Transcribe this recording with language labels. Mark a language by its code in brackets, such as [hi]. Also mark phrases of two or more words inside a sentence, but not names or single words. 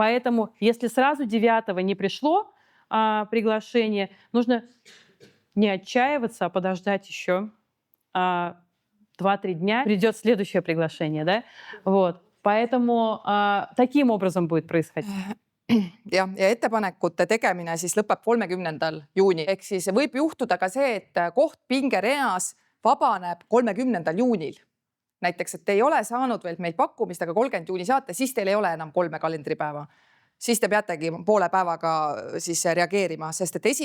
[ru] Поэтому, если сразу 9-го не пришло приглашение, нужно не отчаиваться, а подождать еще 2-3 дня. Придет следующее приглашение, да? Вот. Поэтому таким образом будет происходить. [et] Ja ettepanekute tegemine siis lõpeb 30. juuni. Ehk siis võib juhtuda ka see, et koht pingereas vabaneb 30. juunil. Näiteks, et ei ole saanud veel meil pakkumist, aga 30. juuni saate, siis teil ei ole enam 3 kalendripäeva. Siis te peategi poole päevaga siis reageerima, sest et 1.